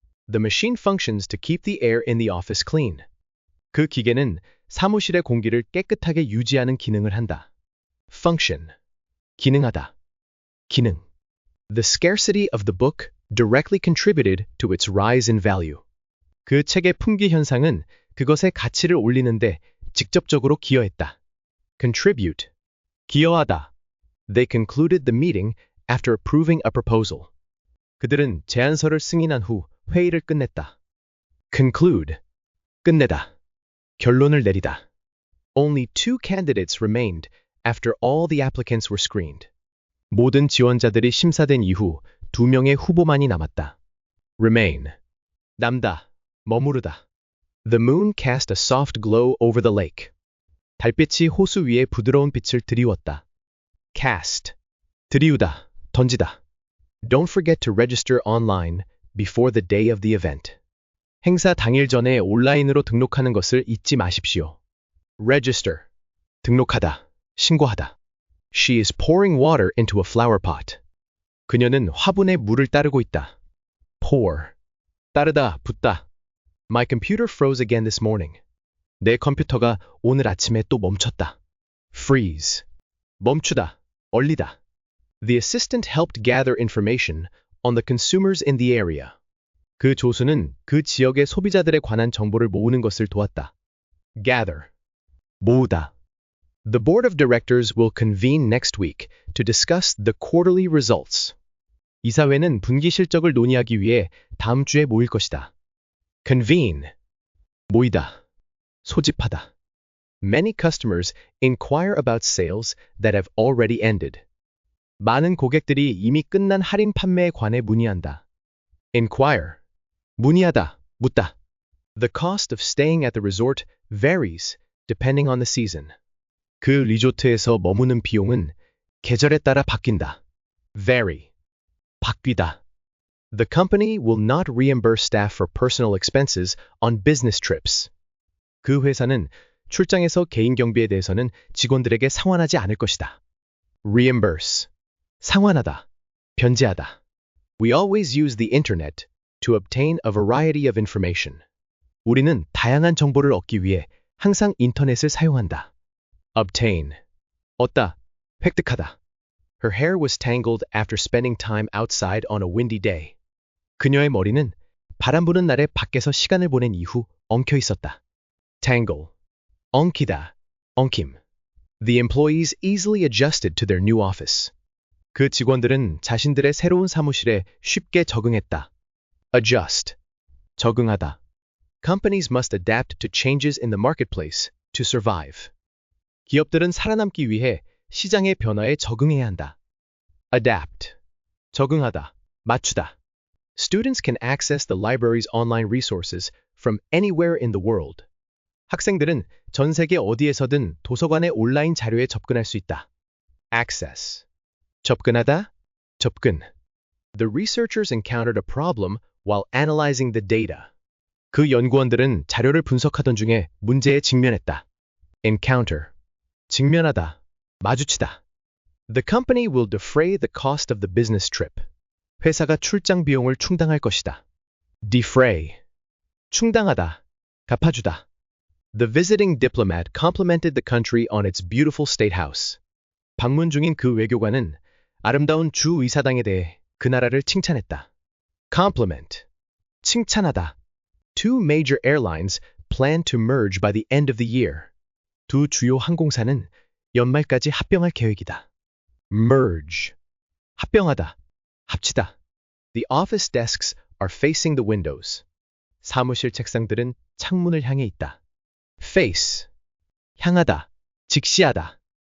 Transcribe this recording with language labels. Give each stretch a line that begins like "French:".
English: The machine functions to keep the air in the office clean.
Korean: 그 기계는 사무실의 공기를 깨끗하게 유지하는 기능을 한다. Function. 기능하다. 기능.
English: The scarcity of the book directly contributed to its rise in value.
Korean: 그 책의 품귀 현상은 그것의 가치를 올리는데 직접적으로 기여했다. Contribute. 기여하다.
English: They concluded the meeting after approving a proposal.
Korean: 그들은 제안서를 승인한 후 회의를 끝냈다. Conclude. 끝내다. 결론을 내리다.
English: Only 2 candidates remained after all the applicants were screened.
Korean: 모든 지원자들이 심사된 이후 2명의 후보만이 남았다.
English: Remain.
Korean: 남다. 머무르다.
English: The moon cast a soft glow over the lake.
Korean: 달빛이 호수 위에 부드러운 빛을 드리웠다. Cast. 드리우다. 던지다.
English: Don't forget to register online before the day of the event.
Korean: 행사 당일 전에 온라인으로 등록하는 것을 잊지 마십시오. Register. 등록하다. 신고하다.
English: She is pouring water into a flower pot.
Korean: 그녀는 화분에 물을 따르고 있다. Pour. 따르다, 붓다.
English: My computer froze again this morning.
Korean: 내 컴퓨터가 오늘 아침에 또 멈췄다. Freeze. 멈추다, 얼리다.
English: The assistant helped gather information on the consumers in the area.
Korean: 그 조수는 그 지역의 소비자들에 관한 정보를 모으는 것을 도왔다. Gather. 모으다.
English: The board of directors will convene next week to discuss the quarterly results.
Korean: 이사회는 분기 실적을 논의하기 위해 다음 주에 모일 것이다. Convene. 모이다. 소집하다.
English: Many customers inquire about sales that have already ended.
Korean: 많은 고객들이 이미 끝난 할인 판매에 관해 문의한다. Inquire. 문의하다, 묻다.
English: The cost of staying at the resort varies depending on the season.
Korean: 그 리조트에서 머무는 비용은 계절에 따라 바뀐다. Vary. 바뀌다.
English: The company will not reimburse staff for personal expenses on business trips.
Korean: 그 회사는 출장에서 개인 경비에 대해서는 직원들에게 상환하지 않을 것이다. Reimburse. 상환하다. 변제하다.
English: We always use the internet to obtain a variety of information.
Korean: 우리는 다양한 정보를 얻기 위해 항상 인터넷을 사용한다. Obtain. 얻다. 획득하다.
English: Her hair was tangled after spending time outside on a windy day.
Korean: 그녀의 머리는 바람 부는 날에 밖에서 시간을 보낸 이후 엉켜 있었다. Tangle. 엉키다. 엉킴.
English: The employees easily adjusted to their new office.
Korean: 그 직원들은 자신들의 새로운 사무실에 쉽게 적응했다. Adjust. 적응하다.
English: Companies must adapt to changes in the marketplace to survive.
Korean: 기업들은 살아남기 위해 시장의 변화에 적응해야 한다. Adapt. 적응하다. 맞추다.
English: Students can access the library's online resources from anywhere in the world.
Korean: 학생들은 전 세계 어디에서든 도서관의 온라인 자료에 접근할 수 있다.
English: Access.
Korean: 접근하다. 접근.
English: The researchers encountered a problem while analyzing the data.
Korean: 그 연구원들은 자료를 분석하던 중에 문제에 직면했다. Encounter. 직면하다. 마주치다.
English: The company will defray the cost of the business trip.
Korean: 회사가 출장 비용을 충당할 것이다. Defray. 충당하다. 갚아주다.
English: The visiting diplomat complimented the country on its beautiful state house.
Korean: 방문 중인 그 외교관은 아름다운 주 의사당에 대해 그 나라를 칭찬했다. Compliment. 칭찬하다.
English: Two major airlines plan to merge by the end of the year.
Korean: 두 주요 항공사는 연말까지 합병할 계획이다. Merge. 합병하다. 합치다.
English: The office desks are facing the windows.
Korean: 사무실 책상들은 창문을 향해 있다. Face. 향하다. 직시하다.